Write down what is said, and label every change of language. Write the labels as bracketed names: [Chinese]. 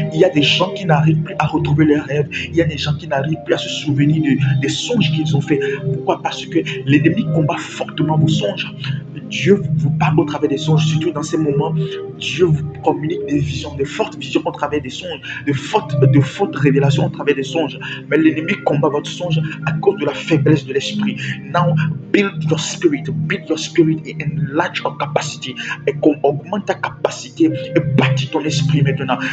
[French] Il y a des gens qui n'arrivent plus à retrouver leurs rêves. Il y a des gens qui n'arrivent plus à se souvenir des songes qu'ils ont faits. Pourquoi? Parce que l'ennemi combat fortement vos songes. Dieu vous parle au travers des songes, surtout dans ces moments. Dieu vous communique des visions, de fortes visions au travers des songes, de fortes révélations au travers des songes. Mais l'ennemi combat votre songe à cause de la faiblesse de l'esprit. [English] Now, build your spirit and enlarge your capacity. [French] Et qu'on augmente ta capacité et bâtis ton esprit maintenant.